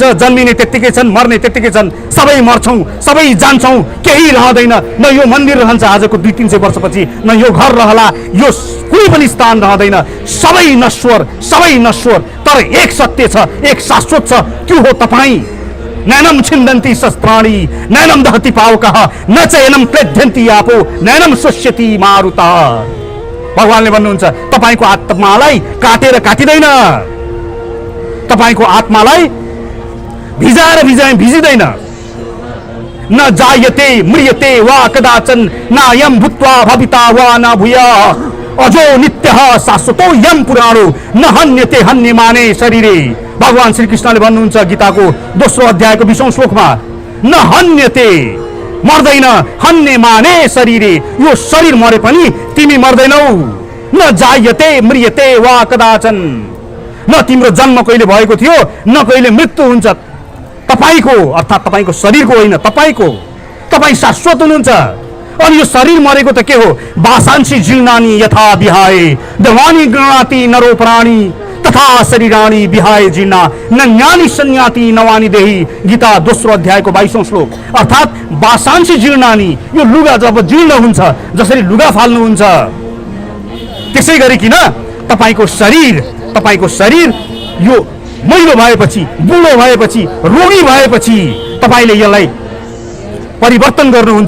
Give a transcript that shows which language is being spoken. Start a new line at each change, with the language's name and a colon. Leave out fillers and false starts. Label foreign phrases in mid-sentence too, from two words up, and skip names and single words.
Nepali: जन्मिने त्यत्तिकै छन्, मर्ने त्यत्तिकै छन्। सबै मर्छौँ, सबै जान्छौँ, केही रहँदैन। न यो मन्दिर रहन्छ आजको 200-300 वर्षपछि, न यो घर रहला, यो कुनै पनि स्थान रहँदैन। सबै नश्वर। तर एक सत्य छ, एक शाश्वत छ, त्यो हो तपाईँ।
Sanskrit: नैनम छिन्दन्ति शस्त्राणि नैनम दहति पावकः न च एनम क्लेद्यन्ति आपो नैनम शुष्यति मारुतः।
Nepali: भगवानले भन्नुहुन्छ तपाईको आत्मालाई काटेर काटिदैन, तपाईको आत्मालाई भिजाएर भिजिदैन।
Sanskrit: न जायते म्रियते वा कदाचन नायम भूत्वा भविता वा न भूय। अजो नित्य शाश्वतो यम पुराणो न हन्यते हन्यमाने शरीरे।
Nepali: भगवान श्री कृष्णले भन्नुहुन्छ गीताको दोस्रो अध्यायको 20औं श्लोकमा,
Sanskrit: न हन्यते, मर्दैन, हन्यमाने शरीरे,
Nepali: यो शरीर मरे पनि तिमी मर्दैनौ।
Sanskrit: न जायते मृयते वा कदाचन,
Nepali: न तिम्रो जन्म कहिले भएको थियो न कहिले मृत्यु हुन्छ। तपाईको अर्थात् तपाईको शरीरको होइन, तपाईको, तपाई शाश्वत हुनुहुन्छ। अनि यो शरीर मरेको त के हो?
Sanskrit: बासांसी जीर्णानी यथा विहाय देवानी गृणाति नरो प्राणी तथा शरीराणी विहाय जीर्णा न ज्ञानी सन्याति नवानी देही।
Nepali: गीता दोस्रो अध्यायको 22औं श्लोक। अर्थात्
Sanskrit: बासांसी जीर्णानी,
Nepali: यो लुगा जब जीर्ण हुन्छ, जसरी लुगा फाल्नुहुन्छ त्यसै गरिकन तपाईको शरीर यो मैलो भएपछि, बुढो भएपछि, रोगी भएपछि तपाईले यसलाई परिवर्तन गर्नुहुन्छ।